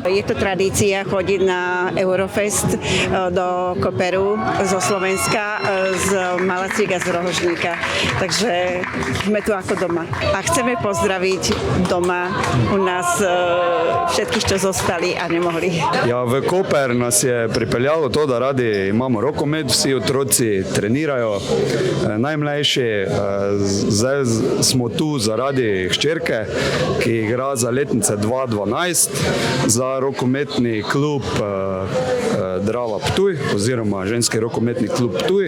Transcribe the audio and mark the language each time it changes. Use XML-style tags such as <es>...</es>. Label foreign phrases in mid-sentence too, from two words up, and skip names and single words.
<sk>Je to tradícia chodiť na Eurofest do Koperu zo Slovenska, z Malaciek a z Rohožníka. Takže sme tu ako doma. A chceme pozdraviť doma u nás všetkých, čo zostali a nemohli.</sk> <sl>Ja, v Koper nas je pripeljalo to, da radi imamo rokomet, vsi otroci trenirajo, najmlajši. Zdaj smo tu zaradi hčerke, ki igra za letnice 2-12, za rokometni klub Drava Ptuj, oziroma ženski rokometni klub Ptuj.</sl>